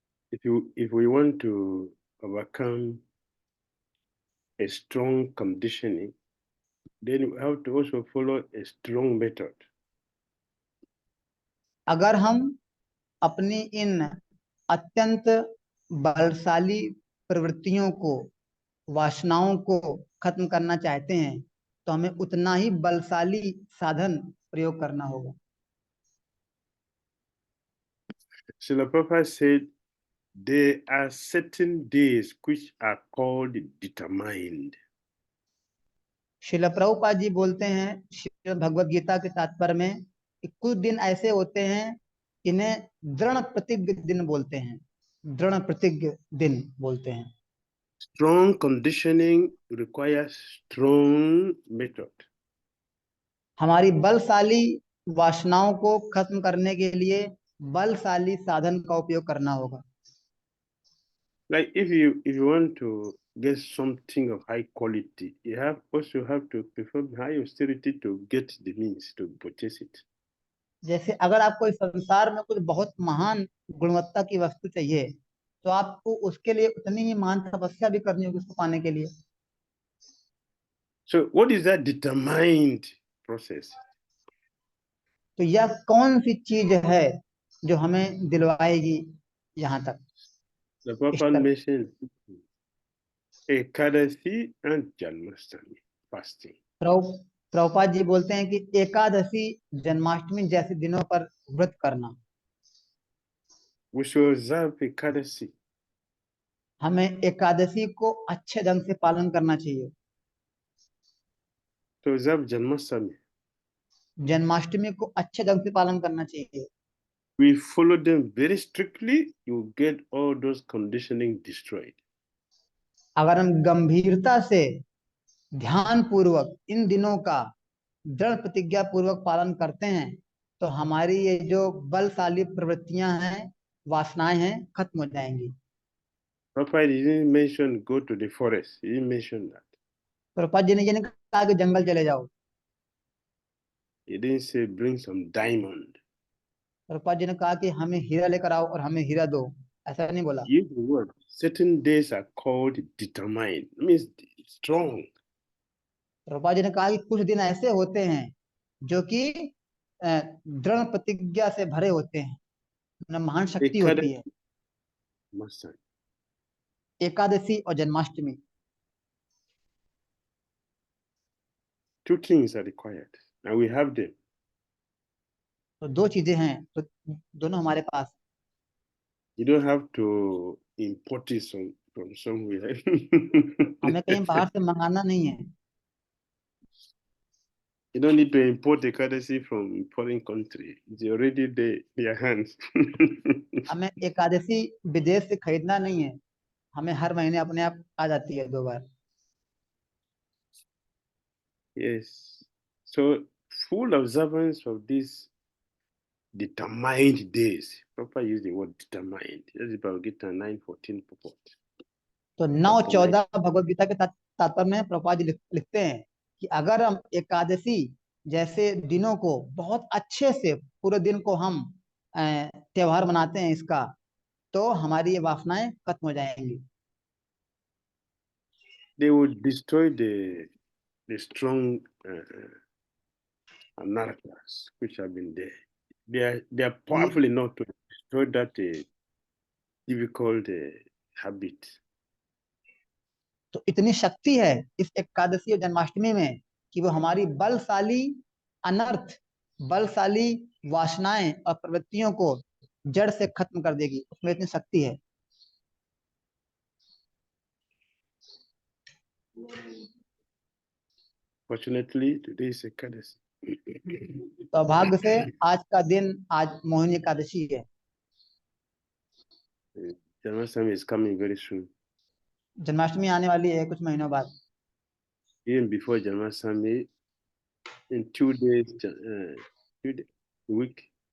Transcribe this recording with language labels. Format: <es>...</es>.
<en>If we want to overcome a strong conditioning, then we have to also follow a strong method.</en> <hi>अगर हम अपनी इन अत्यंत बलशाली प्रवृत्तियों को, वासनाओं को खत्म करना चाहते हैं, तो हमें उतना ही बलशाली साधन प्रयोग करना होगा।</hi> <en>Srila Prabhupada said there are certain days which are called determined.</en> <hi>Srila Prabhupada ji बोलते हैं श्रीमद् भगवद गीता के तात्पर्य में कि कुछ दिन ऐसे होते हैं इन्हें दृढ़ प्रतिज्ञ दिन बोलते हैं, दृढ़ प्रतिज्ञ दिन बोलते हैं।</hi> <en>Strong conditioning requires strong method.</en> <hi>हमारी बलशाली वासनाओं को खत्म करने के लिए बलशाली साधन का उपयोग करना होगा।</hi> <en>Like if you want to get something of high quality, you also have to perform high austerity to get the means to purchase it.</en> <hi>जैसे अगर आपको इस संसार में कुछ बहुत महान गुणवत्ता की वस्तु चाहिए, तो आपको उसके लिए उतनी ही महान तपस्या भी करनी होगी उसको पाने के लिए।</hi> <en>So what is that determined process?</en> <hi>तो यह कौन सी चीज है जो हमें दिलवाएगी यहाँ तक?</hi> <en>The Prabhupada mentioned Ekadasi and Janmashtami fasting.</en> <hi>Prabhupada ji बोलते हैं कि एकादशी जन्माष्टमी जैसे दिनों पर व्रत करना।</hi> <en>We should observe Ekadasi.</en> <hi>हमें एकादशी को अच्छे ढंग से पालन करना चाहिए।</hi> <en>To observe Janmashtami.</en> <hi>जन्माष्टमी को अच्छे ढंग से पालन करना चाहिए।</hi> <en>We follow them very strictly, you get all those conditioning destroyed.</en> <hi>अगर हम गंभीरता से ध्यान पूर्वक इन दिनों का दृढ़ प्रतिज्ञा पूर्वक पालन करते हैं तो हमारी ये जो बलशाली प्रवृत्तियां हैं, वासनाएं हैं, खत्म हो जाएंगी।</hi> <en>Prabhupada didn't mention go to the forest. He didn't mention that.</en> <hi>Prabhupada ji ने ये नहीं कहा कि जंगल चले जाओ।</hi> <en>He didn't say bring some diamond.</en> <hi>Prabhupada ji ने कहा कि हमें हीरा लेकर आओ और हमें हीरा दो, ऐसा नहीं बोला।</hi> <en>Use the word. Certain days are called determined. It means strong.</en> <hi>Prabhupada ji ने कहा कि कुछ दिन ऐसे होते हैं जो कि दृढ़ प्रतिज्ञा से भरे होते हैं, उनमें महान शक्ति होती है।</hi> <en>Master.</en> <hi>एकादशी और Janmashtami,</hi> <en>Two things are required, and we have them.</en> <hi>तो दो चीजें हैं, तो दोनों हमारे पास।</hi> <en>You don't have to import it from somewhere.</en> <hi>हमें कहीं बाहर से मंगाना नहीं है।</hi> <en>You don't need to import the currency from foreign country. It's already there in your hands.</en> <hi>हमें एकादशी विदेश से खरीदना नहीं है, हमें हर महीने अपने आप आ जाती है 2 बार।</hi> <en>Yes. So full observance of these determined days. Proper use the word determined. That's the Bhagavad Gita 9:14 purport.</en> <hi>तो 9:14 भगवद गीता के तात्पर्य में प्रभुपाद जी लिखते हैं कि अगर हम एकादशी जैसे दिनों को बहुत अच्छे से पूरे दिन को हम त्योहार मनाते हैं इसका, तो हमारी ये वासनाएं खत्म हो जाएंगी।</hi> <en>They would destroy the strong anarchas which have been there. They are powerful enough to destroy that difficult habit.</en> <hi>तो इतनी शक्ति है इस एकादशी और जन्माष्टमी में कि वो हमारी बलशाली अनर्थ, बलशाली वासनाएं और प्रवृत्तियों को जड़ से खत्म कर देगी, उसमें इतनी शक्ति है।</hi> <en>Fortunately, today is Ekadasi.</en> <hi>सौभाग्य से आज का दिन, आज मोहिनी एकादशी है।</hi> <en>Janmashtami is coming very soon.</en> <hi>Janmashtami आने वाली है कुछ महीनों बाद।</hi> <en>Even before Janmashtami, in 2 days, week.</en>